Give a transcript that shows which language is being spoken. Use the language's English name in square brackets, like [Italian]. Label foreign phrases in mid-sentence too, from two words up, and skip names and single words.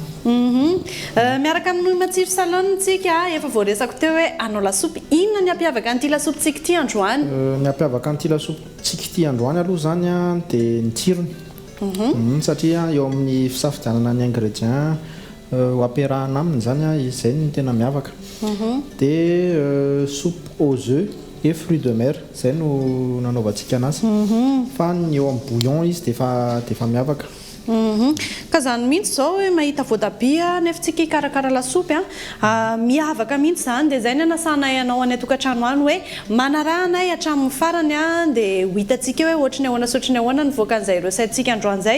[Malagasy] Miaraka amin'ny matsiro salone tsika efa voaresako teo hoe anao lasopy inona ny ampiavaka an'ity lasopy tsika ity androany. Ny ampiavaka an'ity lasopy tsika ity androany aloha zany dia ny tsirony. Satria eo amin'ny fisafidianana ny ingrédient ho ampiarahana aminy zany izay ny tena miavaka. Dia [French] soupe aux œufs et fruits de mer [Malagasy] zay no nanaovantsika anazy. Fa ny eo amin'ny bouillon izy dia efa miavaka. Ka zany mihitsy zao hoe mahita voatabia nefa tsika hikarakara lasopy miavaka mihitsy zany dia zay ny anasanay anao any tokantrano any hoe manarahanay hatramin'ny farany dia ho hitantsika hoe ohatrany ahoana sotrany ahoana ny voakan'izay recette-tsika androan'izay.